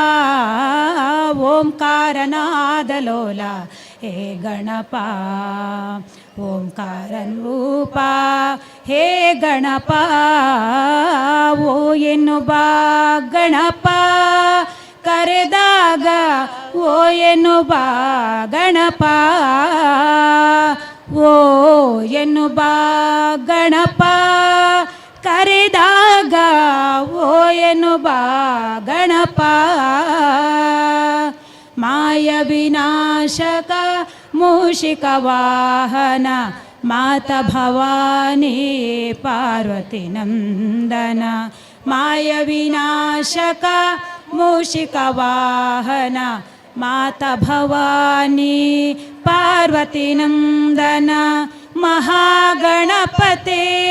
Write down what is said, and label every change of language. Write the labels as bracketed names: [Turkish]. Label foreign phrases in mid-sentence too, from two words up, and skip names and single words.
[Kannada] ಓಂಕಾರನಾದ ಲೋಲ ಹೇ ಗಣಪ ಓಂಕಾರ ರೂಪ ಹೇ ಗಣಪ ಓ ಎನ್ನುವ ಗಣಪ ಕರೆದಾಗ ಓ ಎನ್ನುವ ಗಣಪ ಓ ಎನ್ನುವ ಗಣಪ ಕರೆದಾಗ ಓ ಎನ್ನುವ ಗಣಪ [Sanskrit] ಮಾಯ ವಿನಾಶಕ ಮೂಷಿಕ ವಾಹನ ಮಾತ ಭವಾನಿ ಪಾರ್ವತಿ ನಂದನ ಮಾಯ ವಿನಾಶಕ ಮೂಷಿಕ ವಾಹನ ಮಾತ ಭವಾನಿ ಪಾರ್ವತಿ ನಂದನ महागणपते